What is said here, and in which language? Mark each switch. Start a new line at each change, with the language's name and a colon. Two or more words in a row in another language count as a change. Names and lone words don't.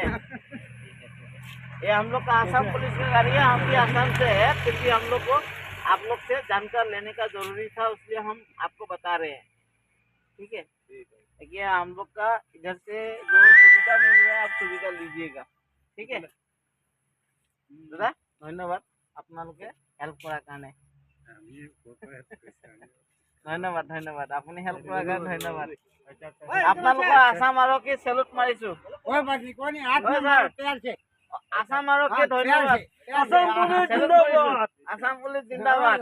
Hindi: ये हम लोग का आसाम पुलिस की गाड़ी है, हम भी आसाम से है, फिर भी हम लोग को आप लोग से जानकारी लेने का जरूरी था, इसलिए हम आपको बता रहे हैं। ठीक है, देखिए हम लोग का इधर से जो सुविधा मिल रहा है आप सुविधा लीजिएगा। ठीक है दादा, धन्यवाद
Assamese: আপোনালোকে হেল্প কৰাৰ কাৰণে। ধন্যবাদ আপুনি হেল্প কৰাৰ কাৰণে ধন্যবাদ। আপোনালোকৰ আসাম আৰক্ষী চেলুট মাৰিছো। আসাম আৰক্ষী ধন্যবাদ। আসাম পুলিচ জিন্দাবাদ।